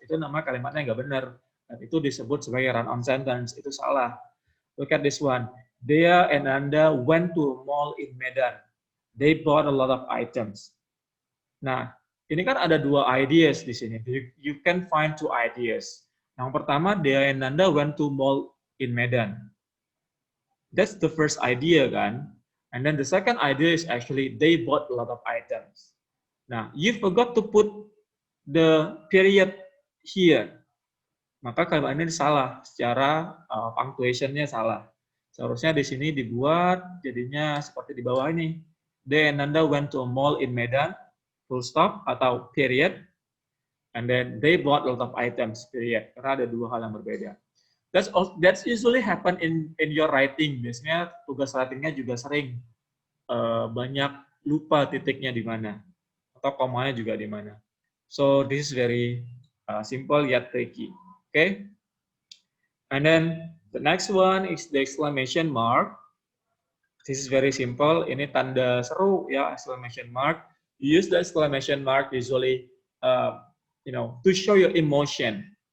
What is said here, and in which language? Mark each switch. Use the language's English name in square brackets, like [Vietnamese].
[Indonesian] Itu nama kalimatnya nggak benar. Dan itu disebut sebagai run-on sentence. Itu salah. [English] Look at this one. Dea and Anda went to a mall in Medan. They bought a lot of items. [Indonesian] Nah, ini kan ada dua ideas di sini. [English] You can find two ideas. [Indonesian] Yang pertama, [English] Dea and Anda went to mall in Medan. That's the first idea kan. And then the second idea is actually they bought a lot of items. Nah, you forgot to put the period here. [Indonesian] Maka kalimat ini salah, secara punctuation-nya salah. Seharusnya di sini dibuat jadinya seperti di bawah ini. [English] They and Nanda went to a mall in Medan, full stop, atau period. And then they bought a lot of items, period. [Indonesian] Karena ada dua hal yang berbeda. [English] That's usually happen in your writing. [Indonesian] Biasanya tugas writing-nya juga sering banyak lupa titiknya di mana. Atau komanya juga di mana. [English] So this is very simple yet tricky. Okay? And then the next one is the exclamation mark. This is very simple. [Indonesian] Ini tanda seru ya, [English] exclamation mark. You use the exclamation mark usually, to show your emotion.